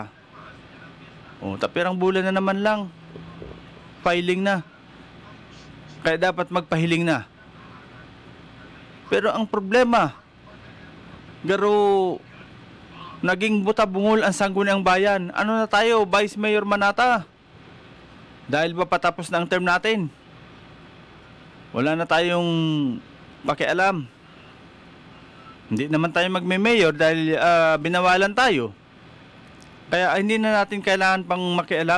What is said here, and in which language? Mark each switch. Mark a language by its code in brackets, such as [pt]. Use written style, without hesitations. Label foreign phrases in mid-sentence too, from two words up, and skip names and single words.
[bik] Tapirang bulan na naman lang. Filing na. Kaya dapat magpahiling na. Pero ang problema, garo naging buta-bungol ang sangguniang bayan. [tl] Ano na tayo, Vice Mayor Manata? Dahil ba patapos na ang term natin? Wala na tayong pakialam. Hindi naman tayo magme-mayor dahil binawalan tayo. Kaya hindi na natin kailangan pang makialam.